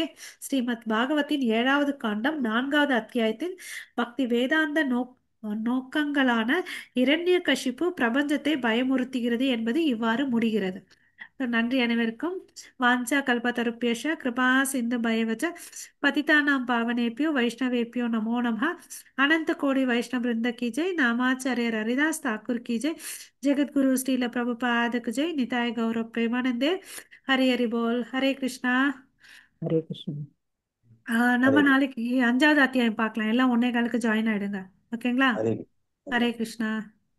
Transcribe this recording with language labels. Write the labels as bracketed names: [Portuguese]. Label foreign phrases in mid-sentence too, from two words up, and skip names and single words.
[Tamil] ஸ்ரீமத் பாகவத்தின் 7வது காண்டம் 4வது அத்தியாயத்தின் பக்தி வேதாந்த நோக்கங்களான இரண்யகசிப்பு பிரபஞ்சத்தை பயமுறுத்துகிறது என்பது இவ்வாறு முடிகிறது. நன்றி அனைவருக்கும். [Sanskrit] वाञ्छा कल्पतरुभ्यश्च कृपा सिन्धुभ्य एव च पतितानां पावनेभ्यो वैष्णवेभ्यो नमो नमः. [Hindi] अनन्त कोटि वैष्णव वृन्द की जय. नामाचार्य हरिदास ठाकुर की जय. जगत गुरु श्रील प्रभुपाद की जय. निताय गौरव प्रेमानंदे. हरि हरि बोल. हरे कृष्णा. हरे कृष्ण [Tamil] நம்ம ஹரே நாளைக்கு 5வது அத்தியாயம் பார்க்கலாம். எல்லாம் 1:15க்கு ஜாயின் ஆயிடுங்க. ஓகேங்களா? ஹரே ஹரே கிருஷ்ணா.